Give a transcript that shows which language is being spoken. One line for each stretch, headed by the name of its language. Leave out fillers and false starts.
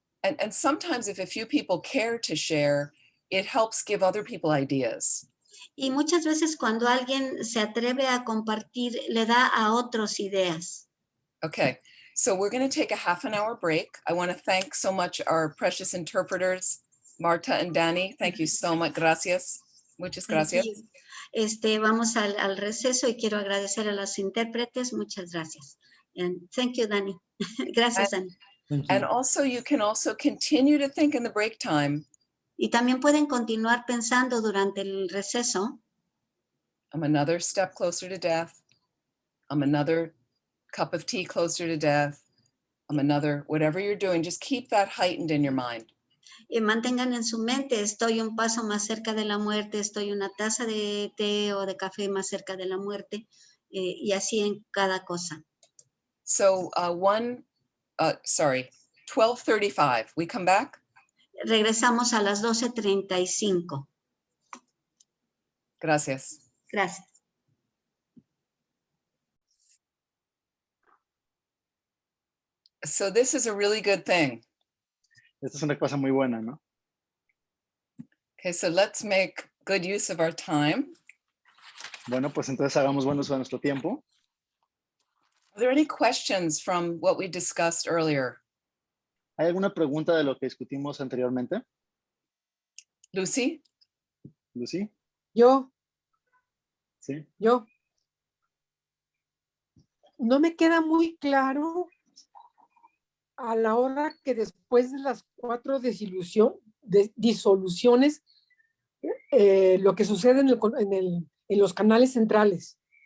English: And sometimes if a few people care to share, it helps give other people ideas.
Spanish: Y muchas veces cuando alguien se atreve a compartir, le da a otros ideas.
English: Okay, so we're going to take a half-an-hour break. I want to thank so much our precious interpreters, Marta and Danny. Thank you so much.
Spanish: Gracias. Muchas gracias. Vamos al receso y quiero agradecer a los intérpretes. Muchas gracias.
English: And thank you, Danny.
Spanish: Gracias, Danny.
English: And also you can also continue to think in the break time.
Spanish: Y también pueden continuar pensando durante el receso.
English: I'm another step closer to death. I'm another cup of tea closer to death. I'm another, whatever you're doing, just keep that heightened in your mind.
Spanish: Mantengan en su mente, estoy un paso más cerca de la muerte, estoy una taza de té o de café más cerca de la muerte, y así en cada cosa.
English: So 12:35, we come back?
Spanish: Regresamos a las 12:35. Gracias. Gracias.
English: So this is a really good thing.
Spanish: Esta es una cosa muy buena, ¿no?
English: Okay, so let's make good use of our time.
Spanish: Bueno, pues entonces hagamos buen uso de nuestro tiempo.
English: Are there any questions from what we discussed earlier?
Spanish: ¿Hay alguna pregunta de lo que discutimos anteriormente? Lucy? Lucy? Yo. Sí. Yo. No me queda muy claro a la hora que después de las 4 disoluciones, lo que sucede en los canales centrales.